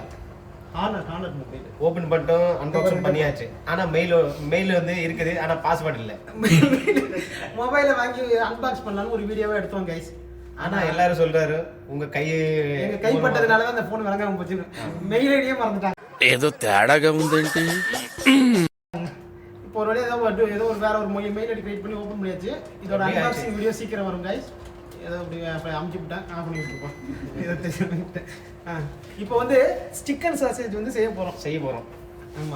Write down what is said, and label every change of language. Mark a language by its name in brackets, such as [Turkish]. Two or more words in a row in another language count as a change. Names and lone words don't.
[Tamil] ஹானர் மொபைல் ஓபன் பண்ணிட்டோம், அன்பாக்சிங் பண்ணியாச்சு. ஆனா மெயில் வந்து இருக்குது, ஆனா பாஸ்வேர்ட் இல்ல. மொபைலை வாங்கி அன்பாக்ஸ் பண்ணலாம்னு ஒரு வீடியோவே எடுத்தோம் கைஸ். ஆனா எல்லாரும் சொல்றாரு உங்க எங்க கைப்பட்டதுனால தான் அந்த போன் விளங்காம போச்சு. [English] mail ID [Tamil] மறந்துட்டாங்க. [Telugu] ఏదో తేడాగా ఉందేంటి? [Tamil] இப்போ ஒரு வழியாக ஏதோ ஒரு வேற ஒரு [English] mail ID create [Tamil] பண்ணி ஓப்பன் பண்ணியாச்சு. இதோட [English] unboxing video [Tamil] சீக்கிரம் வரும் கைஸ். ஏதோ அப்படி அமுச்சு விட்டேன், ஆஃப் பண்ணி விட்டுருப்போம். இதை தெரிஞ்சுக்கிட்டேன். இப்போ வந்து [English] chicken sausage [Tamil] வந்து செய்ய போறோம். ஆமா,